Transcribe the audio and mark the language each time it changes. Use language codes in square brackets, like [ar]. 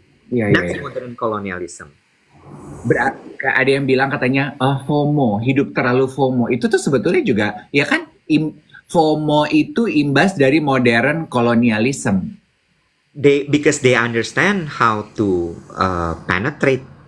[en] That's modern colonialism. [id] Ada yang bilang katanya FOMO, hidup terlalu FOMO. Itu tuh sebetulnya juga, ya kan, FOMO itu imbas dari modern colonialism. [en] Because they understand how to penetrate.